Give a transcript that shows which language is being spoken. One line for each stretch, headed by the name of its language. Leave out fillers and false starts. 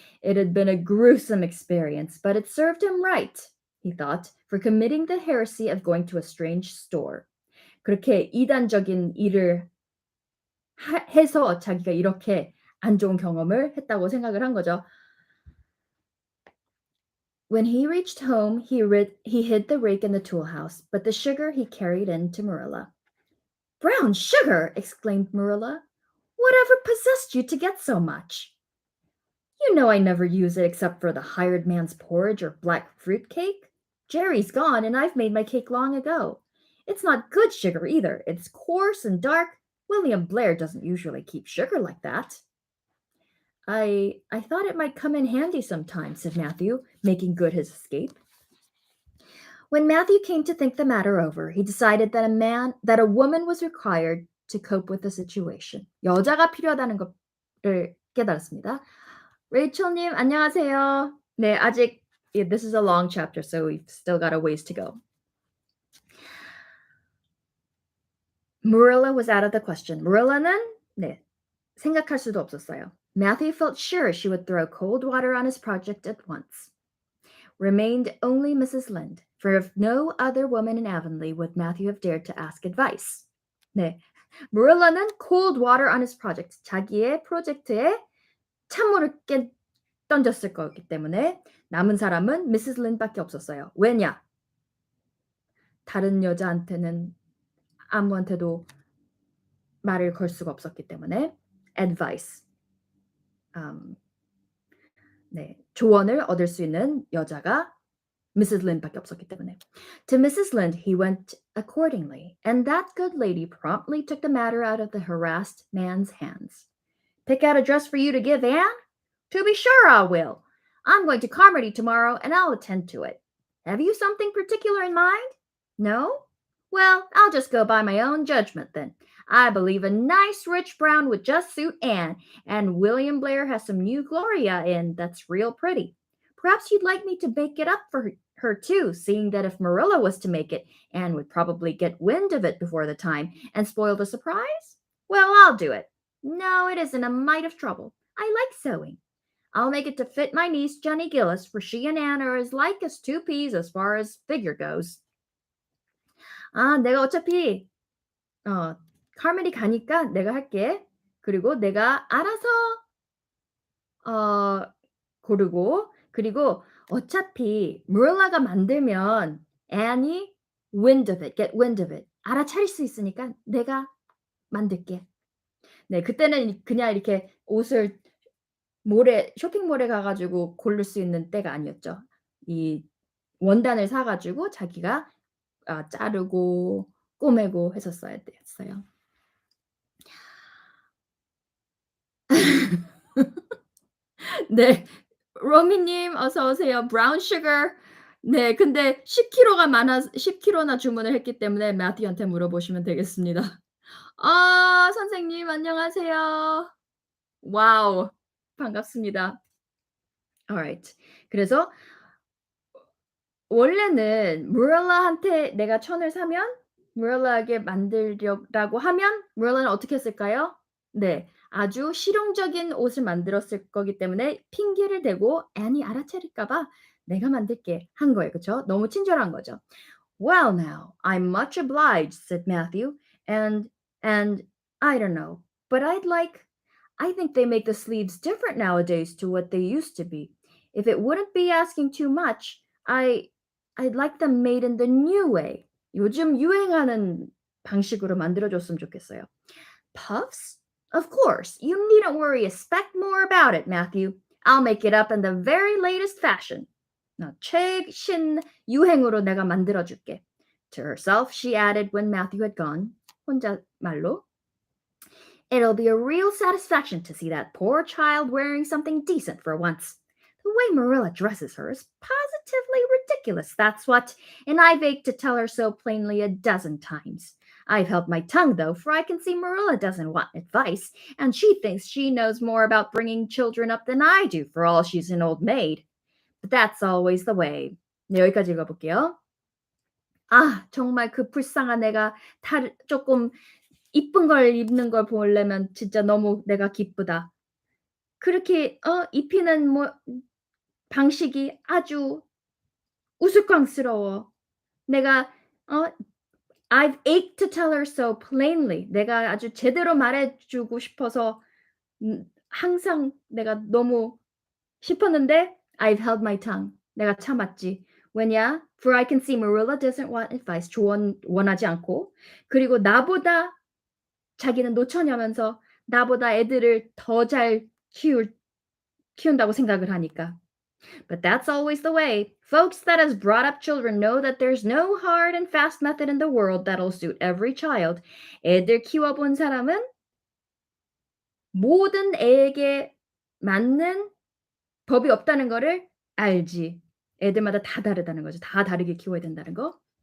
English: It had been a gruesome experience, but it served him right, he thought, for committing the heresy of going to a strange store.
Korean: 그렇게 이단적인 일을 하 해서 자기가 이렇게 안 좋은 경험을 했다고 생각을 한 거죠.
English: When he reached home, he hid the rake in the tool house, but the sugar he carried in to Marilla. "Brown sugar!" exclaimed Marilla. "Whatever possessed you to get so much? You know I never use it except for the hired man's porridge or black fruit cake. Jerry's gone, and I've made my cake long ago. It's not good sugar either. It's coarse and dark. William Blair doesn't usually keep sugar like that." I thought it might come in handy sometime, said Matthew, making good his escape. When Matthew came to think the matter over, he decided that a woman was required to cope with the situation.
Korean: 여자가 필요하다는 것을 깨달았습니다. 레이첼님, 안녕하세요. 네, 아직
English: this is a long chapter, so we've still got a ways to go. Marilla was out of the question.
Korean: Marilla는 네, 생각할 수도 없었어요.
English: Matthew felt sure she would throw cold water on his project at once. Remained only Mrs. Lynde, for of no other woman in Avonlea would Matthew have dared to ask advice.
Korean: 네, Marilla는
English: cold water on his project,
Korean: 자기의 프로젝트에 찬물을 던졌을 거기 때문에 남은 사람은 Mrs. Lynde밖에 없었어요. 왜냐? 다른 여자한테는 아무한테도 말을 걸 수가 없었기 때문에 advice. 네, 조언을 얻을 수 있는 여자가 Mrs. Lynde밖에 없었기 때문에.
English: To Mrs. Lynde he went accordingly, and that good lady promptly took the matter out of the harassed man's hands. "Pick out a dress for you to give Anne? To be sure I will. I'm going to Carmody tomorrow, and I'll attend to it. Have you something particular in mind? No? Well, I'll just go by my own judgment then. I believe a nice rich brown would just suit Anne, and William Blair has some new Gloria in that's real pretty. Perhaps you'd like me to make it up for her too, seeing that if Marilla was to make it, Anne would probably get wind of it before the time and spoil the surprise? Well, I'll do it. No, it isn't a mite of trouble. I like sewing. I'll make it to fit my niece, Jenny Gillis, for she and Anne are as like as two peas as far as figure goes."
Korean: 아, 내가 어차피 카멜이 가니까 내가 할게. 그리고 내가 알아서 고르고 그리고 어차피 Marilla가 만들면 Anne이
English: wind of it, get wind of it.
Korean: 알아차릴 수 있으니까 내가 만들게. 네, 그때는 그냥 이렇게 옷을 쇼핑몰에 가 가지고 고를 수 있는 때가 아니었죠. 이 원단을 사 가지고 자기가 자르고 꼬매고 했었어야 됐어요. 네. 로미님 어서 오세요. 브라운 슈거. 네, 근데 10 킬로나 주문을 했기 때문에 마티한테 물어보시면 되겠습니다. 아, 선생님 안녕하세요. 와우. 반갑습니다. alright. 그래서 원래는 Marilla한테 내가 천을 사면 Marilla에게 만들려고 하면 Marilla는 어떻게 했을까요? 네. 아주 실용적인 옷을 만들었을 거기 때문에 핑계를 대고 Anne이 알아차릴까 봐 "내가 만들게." 한 거예요. 그쵸? 너무 친절한 거죠.
English: "Well now, I'm much obliged," said Matthew, "and I don't know, but I think they make the sleeves different nowadays to what they used to be. If it wouldn't be asking too much, I'd like them made in the new way."
Korean: 요즘 유행하는 방식으로 만들어 줬으면 좋겠어요.
English: "Puffs? Of course. You needn't worry a speck more about it, Matthew. I'll make it up in the very latest fashion.
Korean: 최신 유행으로 내가 만들어 줄게."
English: To herself, she added when Matthew had gone,
Korean: 혼잣말로,
English: "It'll be a real satisfaction to see that poor child wearing something decent for once. The way Marilla dresses her is positively ridiculous, that's what, and I've ached to tell her so plainly a dozen times. I've held my tongue, though, for I can see Marilla doesn't want advice, and she thinks she knows more about bringing children up than I do, for all she's an old maid. But that's always the way."
Korean: 네, 여기까지 읽어볼게요. 아, 정말 그 불쌍한 애가 조금 이쁜 걸 입는 걸 보려면 진짜 너무 내가 기쁘다. 그렇게 입히는 방식이 아주 우스꽝스러워. 내가 어
English: I've ached to tell her so plainly.
Korean: 내가 아주 제대로 말해 주고 싶어서 항상 내가 너무 싶었는데
English: I've held my tongue.
Korean: 내가 참았지. 왜냐?
English: For I can see Marilla doesn't want advice.
Korean: 조언 원하지 않고 그리고 나보다 자기는 노처녀면서 나보다 애들을 더 잘 키운다고 생각을 하니까.
English: But that's always the way. Folks that has brought up children know that there's no hard and fast method in the world that'll suit every child.
Korean: 애들 키워본 사람은 모든 애에게 맞는 법이 없다는 거를 알지. 애들마다 다 다르다는 거죠. 다 다르게 키워야 된다는 거.